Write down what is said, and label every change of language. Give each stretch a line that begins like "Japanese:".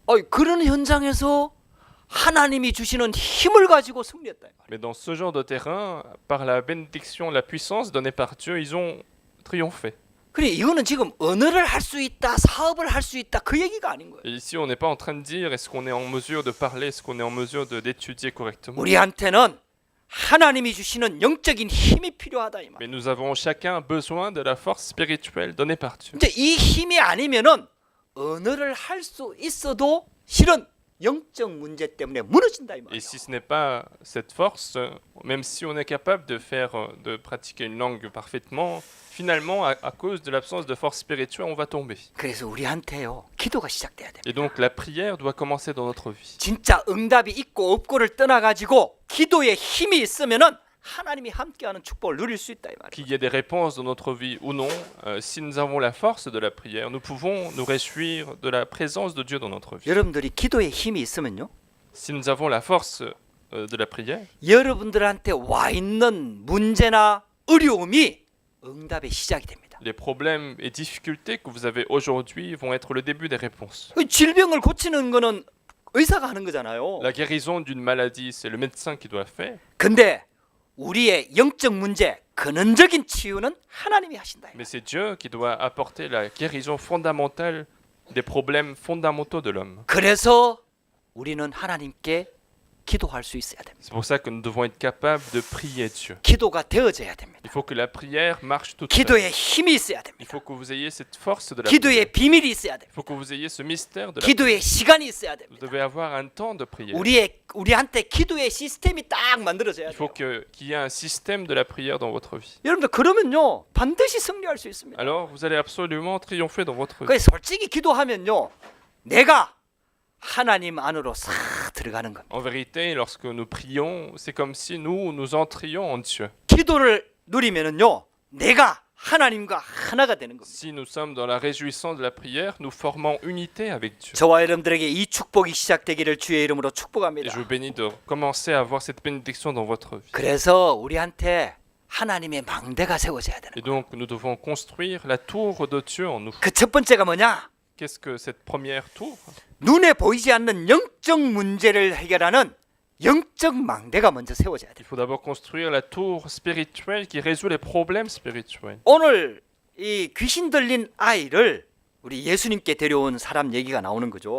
Korean: 그런 현장에서 하나님이 주시는 힘을 가지고 승리했다.
French: Mais dans ce genre de terrain, par la bénédiction, la puissance donnée par Dieu, ils ont triomphé.
Korean: 그래 이거는 지금 언어를 할 수 있다, 사업을 할 수 있다 그 얘기가 아닌 거예요.
French: Et ici, on n'est pas en train de dire est-ce qu'on est en mesure de parler, est-ce qu'on est en mesure d'étudier correctement.
Korean: 우리한테는 하나님이 주시는 영적인 힘이 필요하다 이 말.
French: Mais nous avons chacun besoin de la force spirituelle donnée par Dieu.
Korean: 이제 이 힘이 아니면은 언어를 할 수 있어도 실은 영적 문제 때문에 무너진다 이
French: Et
Korean: 말이에요.
French: si ce n'est pas cette force, même si on est capable de pratiquer une langue parfaitement, finalement, à cause de l'absence de force spirituelle, on va tomber.
Korean: 그래서 우리한테요 기도가 시작돼야 돼.
French: Et donc la prière doit commencer dans notre vie.
Korean: 진짜 응답이 있고 없고를 떠나가지고 기도에 힘이 있으면은 하나님이 함께하는 축복을 누릴 수 있다 이 말이에요.
French: Qu'il y ait des réponses dans notre vie ou non, si nous avons la force de la prière, nous pouvons nous réjouir de la présence de Dieu dans notre vie.
Korean: 여러분들이 기도에 힘이 있으면요
French: Si nous avons la force de la prière,
Korean: 여러분들한테 와 있는 문제나 어려움이 응답의 시작이 됩니다.
French: Les problèmes et difficultés que vous avez aujourd'hui vont être le début des réponses.
Korean: 질병을 고치는 거는 의사가 하는 거잖아요.
French: La guérison d'une maladie, c'est le médecin qui doit faire.
Korean: 근데 우리의 영적 문제, 근원적인 치유는 하나님이 하신다.
French: Mais c'est Dieu qui doit apporter la guérison fondamentale des problèmes fondamentaux de l'homme.
Korean: 그래서 우리는 하나님께 기도할 수 있어야 됩니다.
French: C'est pour ça que nous devons être capables de prier Dieu.
Korean: 기도가 되어져야 됩니다.
French: Il faut que la prière marche toute seule.
Korean: 기도에 힘이 있어야
French: Il
Korean: 됩니다.
French: faut que vous ayez cette force de la prière.
Korean: 기도에 비밀이 있어야 됩니다.
French: Il faut que vous ayez ce mystère de la prière.
Korean: 기도에 시간이 있어야
French: Vous
Korean: 됩니다.
French: devez avoir un temps de prière.
Korean: 우리한테 기도의 시스템이 딱 만들어져야
French: Il faut
Korean: 돼요.
French: qu'il y ait un système de la prière dans votre vie.
Korean: 여러분들 그러면요 반드시 승리할 수 있습니다.
French: Alors, vous allez absolument triompher dans votre vie.
Korean: 그 솔직히 기도하면요 내가 하나님 안으로 싹 들어가는 겁니다.
French: En vérité, lorsque nous prions, c'est comme si nous entrions en Dieu.
Korean: 기도를 누리면은요 내가 하나님과 하나가 되는 겁니다.
French: Si nous sommes dans la réjouissance de la prière, nous formons unité avec Dieu.
Korean: 저와 여러분들에게 이 축복이 시작되기를 주의 이름으로
French: Et
Korean: 축복합니다.
French: je vous bénis de commencer à avoir cette bénédiction dans votre vie.
Korean: 그래서 우리한테 하나님의 망대가 세워져야 되는
French: Et
Korean: 거예요.
French: donc, nous devons construire la tour de Dieu en nous.
Korean: 그 첫 번째가 뭐냐?
French: Qu'est-ce que cette première tour?
Korean: 눈에 보이지 않는 영적 문제를 해결하는 영적 망대가 먼저 세워져야
French: Il
Korean: 돼요.
French: faut d'abord construire la tour spirituelle qui résout les problèmes spirituels.
Korean: 오늘 이 귀신 들린 아이를 우리 예수님께 데려온 사람 얘기가 나오는 거죠.